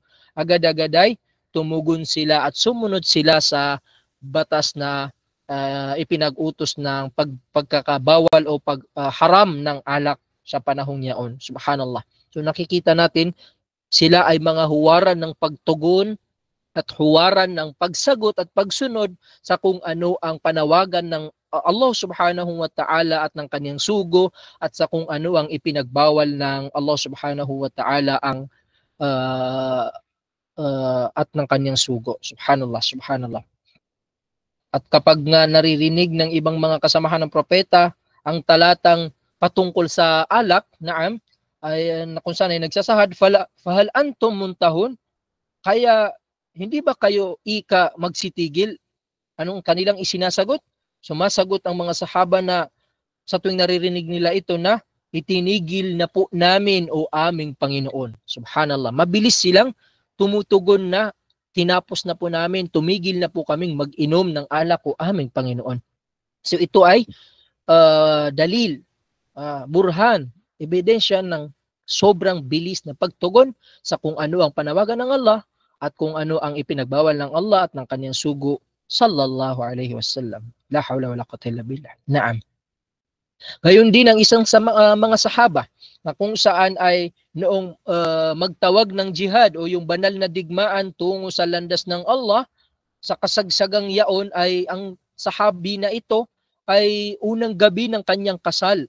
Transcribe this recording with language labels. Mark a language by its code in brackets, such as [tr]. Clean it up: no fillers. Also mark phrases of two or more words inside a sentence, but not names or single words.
[tl] Agad-agad ay tumugon sila at sumunod sila sa batas na ipinag-utos ng pagkakabawal o pagharam ng alak sa panahong yaon. Subhanallah. So nakikita natin sila ay mga huwaran ng pagtugon at huwaran ng pagsagot at pagsunod sa kung ano ang panawagan ng Allah [ar] سبحانه وتعالى [tl] at ng kanyang sugo at sa kung ano ang ipinagbawal ng Allah [ar] سبحانه وتعالى [tl] ang at ng kanyang sugo. [ar] سبحان الله، سبحان الله. [tl] At kapag nga naririnig ng ibang mga kasamahan ng propeta ang talatang patungkol sa alak, naam, ay kung saan ay nagsasahad, [ar] فهل أنتم منتهون, [tl] kaya hindi ba kayo magsitigil? Anong kanilang isinasagot? Sumasagot ang mga sahaba na sa tuwing naririnig nila ito na itinigil na po namin o aming Panginoon. Subhanallah. Mabilis silang tumutugon na tinapos na po namin, tumigil na po kaming mag-inom ng alak o aming Panginoon. So ito ay dalil, burhan, ebidensya ng sobrang bilis na pagtugon sa kung ano ang panawagan ng Allah at kung ano ang ipinagbawal ng Allah at ng kanyang sugo [ar] صلى الله عليه وسلم. لا حول ولا قوة إلا بالله. [tl] Naam. Gayon din ang isang sa mga sahaba na kung saan ay noong magtawag ng jihad o yung banal na digmaan tungo sa landas ng Allah, sa kasagsagang yaon ay ang sahabi na ito ay unang gabi ng kanyang kasal.